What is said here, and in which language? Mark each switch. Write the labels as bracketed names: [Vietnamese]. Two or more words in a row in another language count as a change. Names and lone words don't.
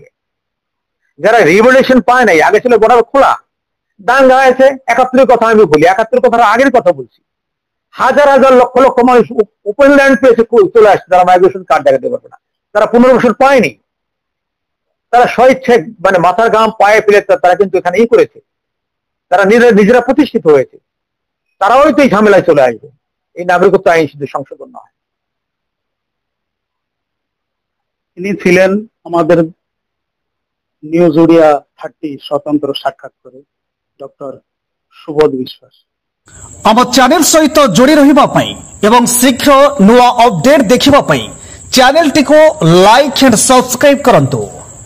[Bangla] যারা রিভলিউশন পায় নাই, আগে ছিল বর্ডার খোলা, দাঙ্গা হয়েছে, 71-এর কথা আমি বলি, 71-এর কথা আগের কথা বলছি, হাজার হাজার লক্ষ লক্ষ মানুষ [English] open land [Bangla] পেয়েছে চলে আসছে, তারা [English] migration card [Bangla] দেখাতে পারবে না, তারা 15 বছর পায়নি, তারা স্বইচ্ছায় মানে মাথার ঘাম পায়ে ফেলে তারা কিন্তু এখানে করেছে, তারা নিজেরা প্রতিষ্ঠিত হয়েছে, তারাও তো এই ঝামেলায় চলে আসবে এই নাগরিকত্ব আইন শুধু সংশোধন না হয়। তিনি ছিলেন আমাদের নিউজ ওড়িয়া 30 স্বতন্ত্র সাক্ষাৎ করে ডক্টর সুবোধ বিশ্বাস। [Odia] ଆମ ଚ୍ୟାନେଲ ସହିତ ଯୋଡ଼ି ରହିବା ପାଇଁ ଏବଂ ଶୀଘ୍ର ନୂଆ ଅପଡେଟ୍ ଦେଖିବା ପାଇଁ ଚ୍ୟାନେଲଟିକୁ [English] like and subscribe [Odia] କରନ୍ତୁ।